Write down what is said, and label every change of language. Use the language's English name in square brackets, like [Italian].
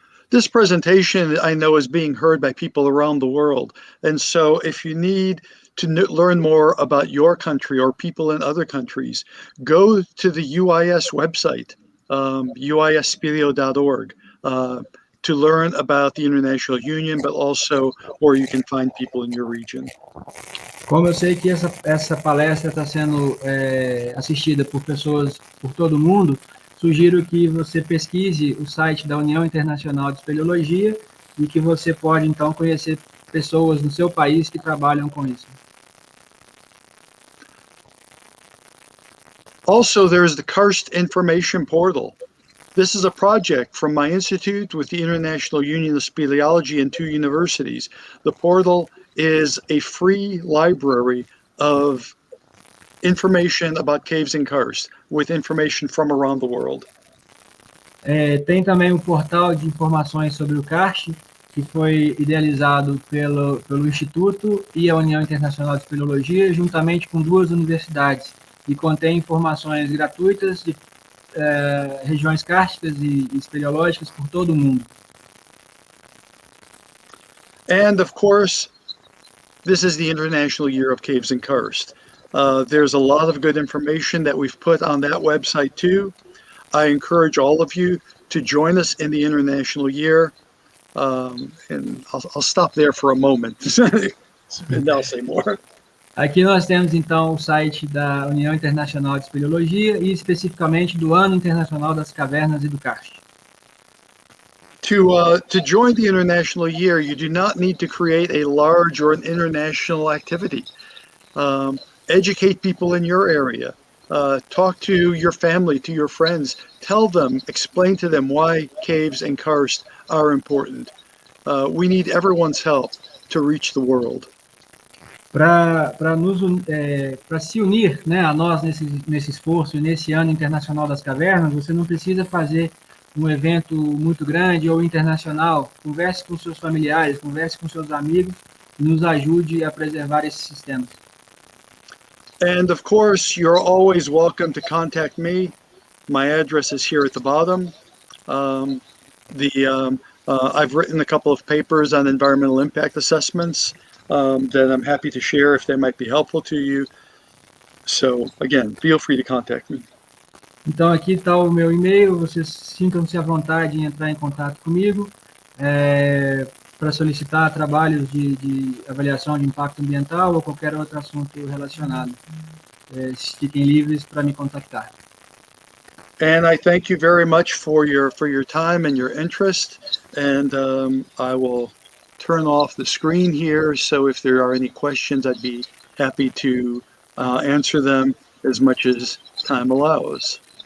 [English] This presentation, I know, is being heard by people around the world. And so if you need to learn more about your country or people in other countries, go to the UIS website, uispelio.org, to learn about the International Union, but also where you can find people in your region. [Portuguese] Como eu sei que essa palestra está sendo assistida por pessoas por todo o mundo, sugiro que você pesquise o site da União Internacional de Espeleologia e que você pode, então, conhecer pessoas no seu país que trabalham com isso. [English] Also, there's the Karst Information Portal. This is a project from my institute with the International Union of Speleology and 2 universities. The portal is a free library of information about caves and karst, with information from around the world. [Portuguese] Tem também um portal de informações sobre o Karst, que foi idealizado pelo Instituto e a União Internacional de Espeleologia, juntamente com 2 universidades, e contém informações gratuitas de regiões kársticas e espeleológicas por todo o mundo. [English] And of course, this is the International Year of Caves and Karst. There's a lot of good information that we've put on that website too. I encourage all of you to join us in the International Year. And I'll stop there for a moment, and I'll say more. [Portuguese] Aqui nós temos, então, o site da União Internacional de Espeleologia e, especificamente, do Ano Internacional das Cavernas e do Karst. [English] To join the International Year, you do not need to create a large or an international activity. Educate people in your area. Talk to your family, to your friends. Tell them, explain to them why caves and karst are important. We need everyone's help to reach the world. [Portuguese] Para se unir, né, a nós nesse esforço e nesse Ano Internacional das Cavernas, você não precisa fazer um evento muito grande ou internacional. Converse com seus familiares, converse com seus amigos e nos ajude a preservar esses sistemas. [English] And of course, you're always welcome to contact me. My address is here at the bottom. I've written a couple of papers on environmental impact assessments that I'm happy to share if they might be helpful to you. So again, feel free to contact me. [Portuguese] Então aqui está o meu e-mail, vocês sintam-se à vontade em entrar em contato comigo para solicitar trabalhos de avaliação de impacto ambiental ou qualquer outro assunto relacionado. Fiquem livres para me contactar. [English] And I thank you very much for your time and your interest. And I will turn off the screen here. So if there are any questions, I'd be happy to answer them as much as time allows.